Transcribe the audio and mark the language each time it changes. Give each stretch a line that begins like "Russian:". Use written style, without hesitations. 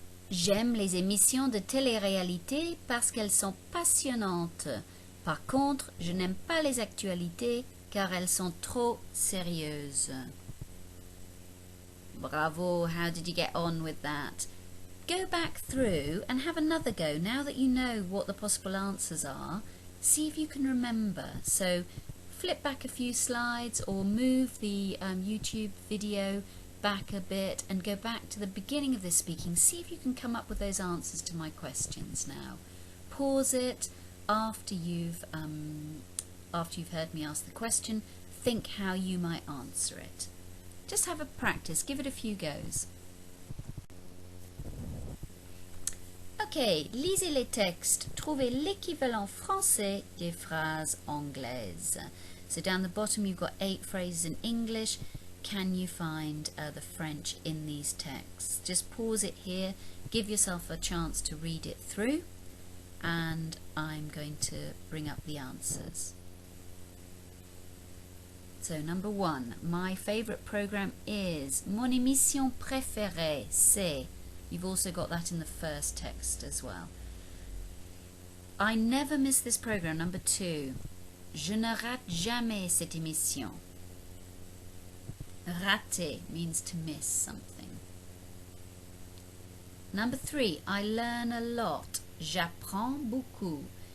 French: J'aime les émissions de télé-réalité parce qu'elles sont passionnantes. Par contre, je n'aime pas les actualités car elles sont trop sérieuses.
English: Bravo, how did you get on with that? Go back through and have another go now that you know what the possible answers are. See if you can remember. So flip back a few slides or move the YouTube video back a bit and go back to the beginning of this speaking. See if you can come up with those answers to my questions now. Pause it after you've heard me ask the question. Think how you might answer it. Just have a practice, give it a few goes.
French: Ok, lisez les textes. Trouvez l'équivalent français des phrases anglaises.
English: So down the bottom you've got 8 phrases in English. Can you find the French in these texts? Just pause it here, give yourself a chance to read it through, and I'm going to bring up the answers. So number 1, my favourite programme is
French: Mon émission préférée, c'est.
English: You've also got that in the first text as well. I never miss this programme, number 2.
French: Je ne rate jamais cette émission.
English: Rater means to miss something. Number 3, I learn a lot.
French: J'apprends beaucoup.